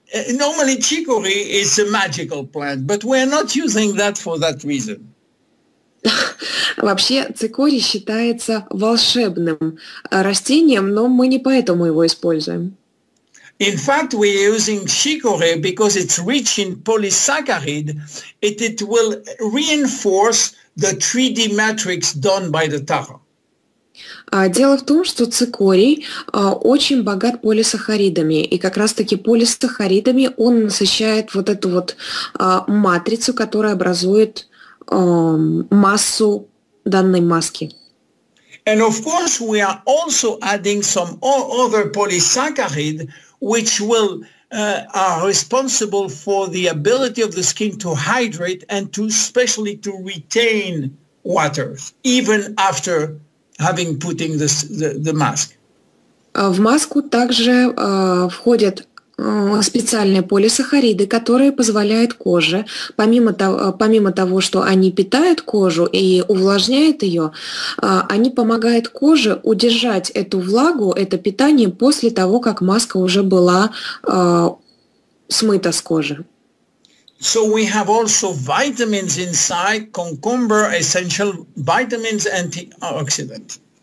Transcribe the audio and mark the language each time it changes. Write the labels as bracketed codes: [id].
[en] Normally chicory is a magical plant, but we're not using that for that reason. [ru] Вообще цикорий считается волшебным растением, но мы не поэтому его используем. [en] In fact, we're using chicory because it's rich in polysaccharide. It will reinforce the 3D matrix done by the tara. [ru] Дело в том, что цикорий очень богат полисахаридами, и как раз-таки полисахаридами он насыщает вот эту вот матрицу, которая образует массу данной маски. [en] And of course, we are also adding some other polysaccharide, which are responsible for the ability of the skin to hydrate and especially to retain water, even after having putting the mask. [ru] В маску также входят специальные полисахариды, которые позволяют коже, помимо того, что они питают кожу и увлажняют ее, они помогают коже удержать эту влагу, это питание после того, как маска уже была смыта с кожи. [en] So we have also vitamins inside, cucumber, essential vitamins, antioxidants.